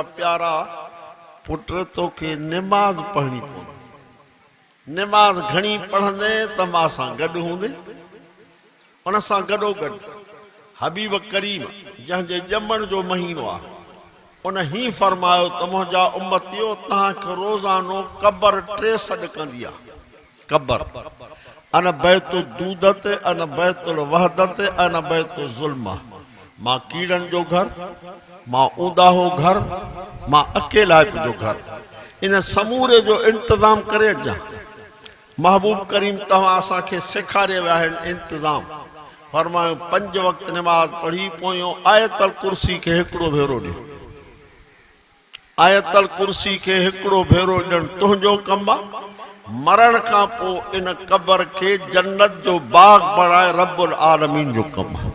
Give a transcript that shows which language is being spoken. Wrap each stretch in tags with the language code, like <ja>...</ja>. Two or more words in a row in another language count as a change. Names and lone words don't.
<sd>प्यारा पुट तोखे निमाज़ पढ़णी पवंदी निमाज़ घणी पढ़ंदे त मां सां गॾु हूंदे उन सां गॾोगॾु हबीब करीम जंहिंजे ॼमण जो महीनो आहे उन ही फरमायो त मुंहिंजा उम्मतियो तव्हांखे रोज़ानो क़ब्र 3 सॾ कंदी आहे क़ब्र</sd> <ar>أنا بيت الدود أنا بيت الوحدة أنا بيت الظلمة</ar> <sd>मां कीड़नि जो घर मां ऊंदाहो घर मां अकेला जो घर इन समूरे जो इंतज़ाम करे अचां महबूब करीम तव्हां असांखे सेखारे विया आहिनि इंतज़ाम फरमायो 5 वक़्त नमाज़ पढ़ी पोयों</sd> <ar>آية الكرسي</ar> <sd>खे हिकिड़ो भेरो ॾियो</sd> <ar>آية الكرسي</ar> <sd>खे हिकिड़ो भेरो ॾियणु तुंहिंजो कमु आहे मरण का पो इन कब्र के जन्नत जो बाग बनाए</sd> <ar>رب العالمين</ar> <sd>जो कम है।</sd>